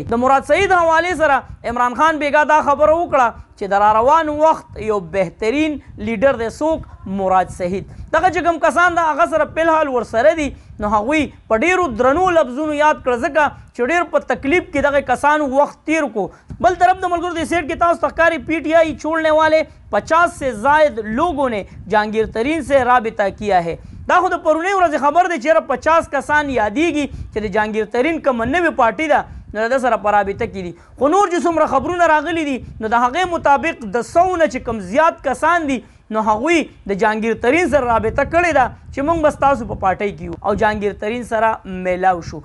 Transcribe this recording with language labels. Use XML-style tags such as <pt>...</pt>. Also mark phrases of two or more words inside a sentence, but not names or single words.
<ps>د مراد سعید حوالې سره عمران خان بېګا دا خبره وکړه چې د راروان وخت یو بهترین لیډر دی څوک مراد سعید. دغه چې کوم کسان د هغه سره فلحال ورسره دي نو هغوی په ډېرو درنو لفظونو یاد کړه ځکه چې ډېر په تکلیف کې دغه کسانو وخت تیر کو. بل طرف د ملګرو د سیټ کې تاسو ته ښکاري</ps> <ur>پی ٹی آئی چھوڑنے والے 50 سے زائد لوگوں نے جہانگیر ترین سے رابطہ کیا ہے.</ur> <ps>دا خو د پرونۍ ورځې خبر دی چې 50 کسان یادېږي چې د جهانګیر ترین کومه نوې پارټي ده نو د سره په رابطه کې دي. خو نور چې څومره خبرونه راغلي دي نو د هغې مطابق د 100 نه چې کوم زیات کسان دي نو هغوی د جهانګیر ترین سره رابطه کړې ده چې موږ به ستاسو په پارټۍ کې یو او جهانګیر ترین سره میلاو شو.</ps>